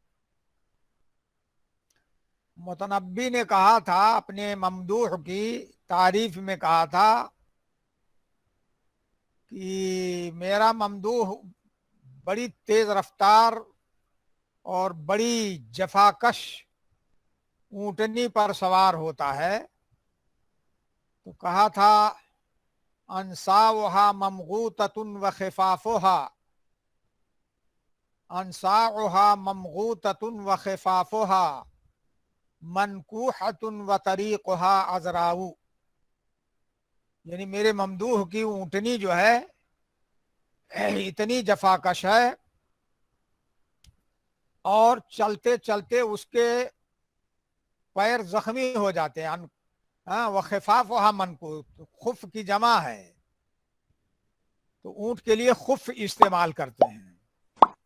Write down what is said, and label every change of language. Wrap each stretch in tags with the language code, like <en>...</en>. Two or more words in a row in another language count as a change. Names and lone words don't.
<ur>متنبی نے کہا تھا، اپنے ممدوح کی تعریف میں کہا تھا کہ میرا ممدوح بڑی تیز رفتار اور بڑی جفاکش اونٹنی پر سوار ہوتا ہے، تو کہا تھا:</ur> <ar>انصاؤها ممغوطۃ وخفافها، انصاؤها ممغوطۃ وخفافها منکوحۃ وطریقها عذراء۔</ar> <ur>یعنی میرے ممدوح کی اونٹنی جو ہے اتنی جفاکش ہے، اور چلتے چلتے اس کے پیر زخمی ہو جاتے ہیں۔</ur> <ar>وخفافها منکوح،</ar> <ur>خف کی جمع ہے، تو اونٹ کے لیے خف استعمال کرتے ہیں۔</ur>